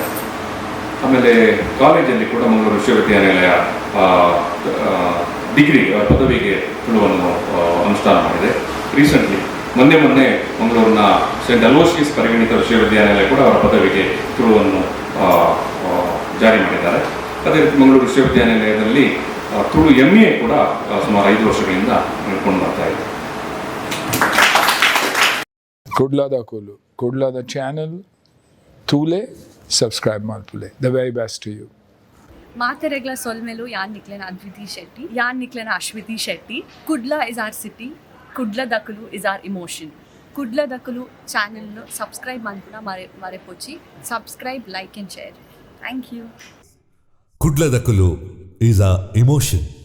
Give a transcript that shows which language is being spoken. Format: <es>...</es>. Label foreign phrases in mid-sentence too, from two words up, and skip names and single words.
<kn>ಆಮೇಲೆ ಕಾಲೇಜಲ್ಲಿ ಕೂಡ ಮಂಗಳೂರು ವಿಶ್ವವಿದ್ಯಾನಿಲಯ ಡಿಗ್ರಿ ಪದವಿಗೆ ತುಳುವನ್ನು ಅನುಷ್ಠಾನ ಮಾಡಿದೆ. ರೀಸೆಂಟ್ಲಿ ಮೊನ್ನೆ ಮಂಗಳೂರಿನ ಸೆಂಟ್ ಅಲೋಶಿಯಸ್ ಪರಿಗಣಿತ ವಿಶ್ವವಿದ್ಯಾನಿಲಯ ಕೂಡ ಅವರ ಪದವಿಗೆ ತುಳುವನ್ನು ಜಾರಿ ಮಾಡಿದ್ದಾರೆ. ಅದೇ ರೀತಿ ಮಂಗಳೂರು ವಿಶ್ವವಿದ್ಯಾನಿಲಯದಲ್ಲಿ ತುಳು MA ಕೂಡ ಸುಮಾರು 5 ವರ್ಷಗಳಿಂದ ನಡ್ಕೊಂಡು ಬರ್ತಾ ಇದೆ.</kn> <tcy>ಕುಡ್ಲದ ಚಾನಲ್ ತೂಲೆ ಸಬ್ಸ್ಕ್ರೈಬ್ ಮಾಡ್ತುಲೆ.</tcy> <en>The very best to you.</en> <tcy>ಮಾತೆರೆಗ್ಲ ಸೊಲ್ಮೆಲು ಯಾನ್ ನಿಕ್ಲೆನ ಅದ್ವಿತಿ ಶೆಟ್ಟಿ, ಯಾನ್ ನಿಕ್ಲೆನ ಅಶ್ವಿತಿ ಶೆಟ್ಟಿ.</tcy> <en>ಕುಡ್ಲ is our city, ಕುಡ್ಲ ದಕಲು is our emotion.</en> <tcy>ಕುಡ್ಲ ದಕಲು ಚಾನೆಲ್ನು ಸಬ್ಸ್ಕ್ರೈಬ್ ಮಾಡ್ಕುನ ಮರೆಪೊಚ್ಚಿ.</tcy> <en>Subscribe, like and share. Thank you. ಕುಡ್ಲದಕಲು is a emotion.</en>